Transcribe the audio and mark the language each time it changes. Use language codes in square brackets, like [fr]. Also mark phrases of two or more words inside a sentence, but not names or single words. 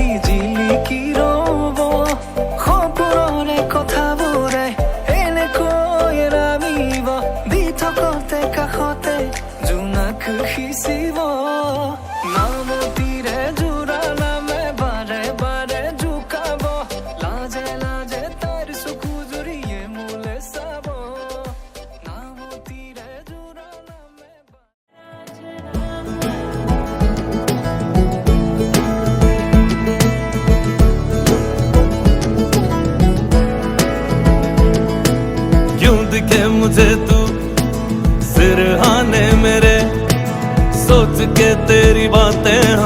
[as] জিলিকি ৰব সপোনৰে কথাবোৰে এনেকৈ নামিব দি থকতে কাষতে জোনাক সিঁচিব নামতিৰে জোৰা নামে বাৰে বাৰে জোকাব লাজে লাজে তাইৰ চকু জুৰিয়ে মোলে চাব নামতিৰে জোৰা নামে [hi] क्यों दिखे मुझे तू सिरहाने मेरे सोच के तेरी बातें हम